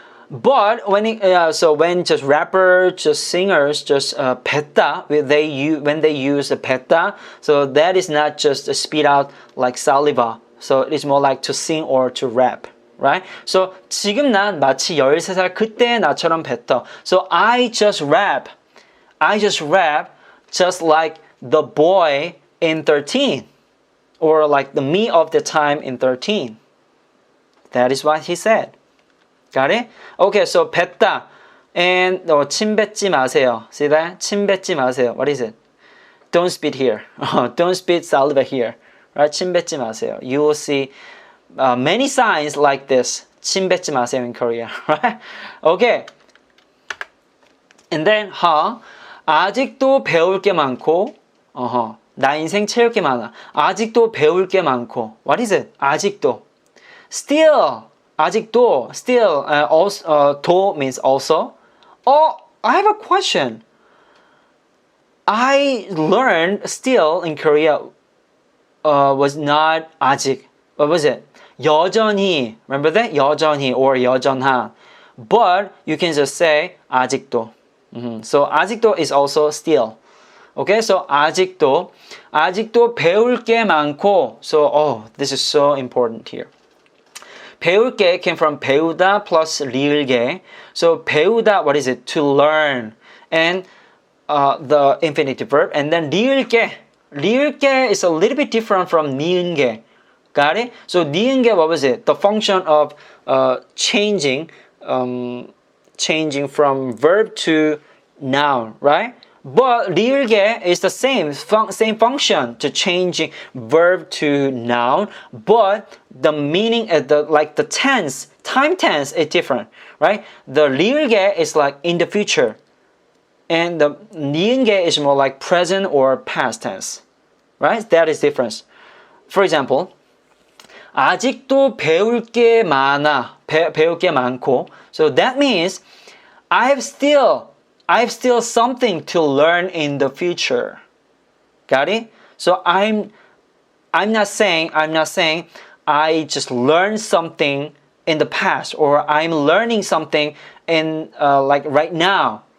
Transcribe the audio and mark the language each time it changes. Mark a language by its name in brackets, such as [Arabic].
[English] But when just rappers, just singers, just 뱉다, when they use 뱉다, so that is not just a speed out like saliva. So it's more like to sing or to rap, right? [Korean] So 지금 난 마치 13살 그때의 나처럼 뱉어. [English] So I just rap just like the boy in 13, or like the me of the time in 13. That is what he said. Got it? [Korean] Okay, so 뱉다 and 침 뱉지 마세요. [English] See that? [Korean] 침 뱉지 마세요. [English] What is it? Don't spit here. Don't spit saliva here. Right? [Korean] 침 뱉지 마세요. [English] You will see many signs like this. [Korean] 침 뱉지 마세요 in Korea. [English] Right? Okay. [Korean] And then 아직도 배울 게 많고 나 인생 채울 게 많아. 아직도 배울 게 많고. [English] What is it? 아직도. Still. 아직도. Still. Also, 도 means also. Oh, I have a question. I learned still in Korea was not 아직. What was it? 여전히. Remember that? 여전히 or 여전한. But you can just say 아직도. So 아직도 is also still. [Korean] Okay, so 아직도 배울 게 많고. [English] So this is so important here. 배울 게 came from 배우다 plus 리을게. So 배우다, what is it? To learn. And the infinitive verb. And then 리을게 is a little bit different from 니은게. Got it? So 니은게, what was it? The function of changing from verb to noun, right? But 리을게 is the same function to changing verb to noun, but the meaning, the tense, time tense is different, right? The 리을게 is like in the future, and the 니은게 is more like present or past tense, right? That is difference. [Korean] For example, 아직도 배울 게 많아, 배울 게 많고. [English] So that means I have still something to learn in the future. Got it? So I'm not saying I just learned something in the past, or I'm learning something in like right now.